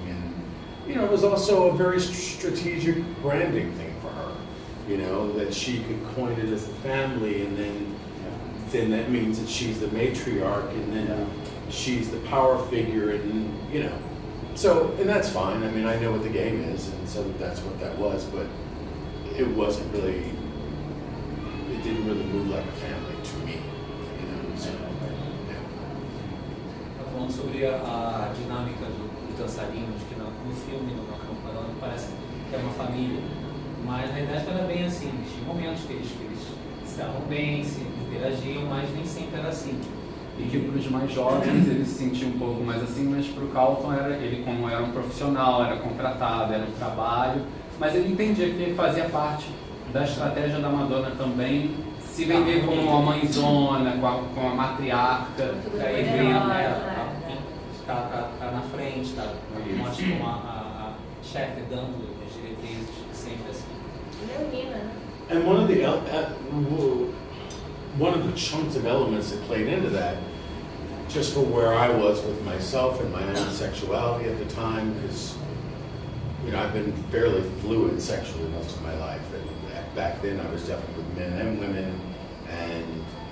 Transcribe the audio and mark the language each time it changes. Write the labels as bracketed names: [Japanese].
[English] And, it was also a very strategic branding thing for her, that she could coin it as the family, and then that means that she's the matriarch, and then she's the power figure, and, so, and that's fine. I mean, I know what the game is, and so that's what that was, but it didn't really move like a family to me, so, yeah. [Portuguese] Tá falando sobre a dinâmica dos dançarinos, que no filme, no Madonna, parece que é uma família, mas na verdade era bem assim, tinha momentos que eles se davam bem, se interagiam, mas nem sempre era assim. E que para os mais jovens ele se sentia um pouco mais assim, mas para o Carlton ele como era um profissional, era contratado, era um trabalho, mas ele entendia que fazia parte da estratégia da Madonna também se vender como uma mãezona, com a matriarca, Aí vem tá na frente, mostra como a chefe dando as diretrizes, sempre assim. Leonina, né? [English] And one of the chunks of elements that played into that, just for where I was with myself and my own sexuality at the time, because I've been fairly fluid sexually most of my life, and back then I was definitely with men and women, and